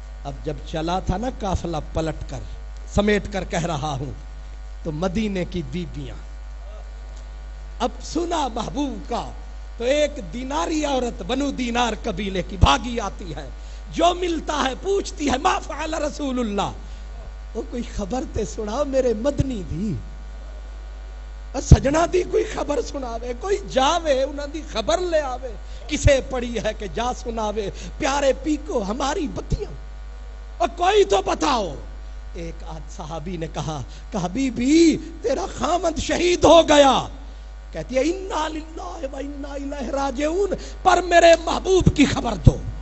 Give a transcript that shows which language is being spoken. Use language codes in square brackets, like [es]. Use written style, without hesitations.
[ur] اب جب چلا تھا نا قافلہ پلٹ کر، سمیٹ کر کہہ رہا ہوں، تو مدینے کی بیبیاں اب سنا محبوب کا، تو ایک دیناری عورت بنو دینار قبیلے کی بھاگی آتی ہے. جو ملتا ہے پوچھتی ہے [ar] ما فعل رسول اللہ. [pa] وہ کوئی خبر تے سنا میرے مدنی دی، سجنا دی کوئی خبر سناوے، کوئی جاوے انہاں دی خبر لے آوے. کسے پڑی ہے کہ جا سناوے پیارے پی کو ہماری بتیاں، [ur] اور کوئی تو بتاؤ. ایک آدھ صحابی نے کہا کہ حبیبی تیرا خامد شہید ہو گیا. کہتی ہے انا للہ و انا الیہ راجعون، پر میرے محبوب کی خبر دو.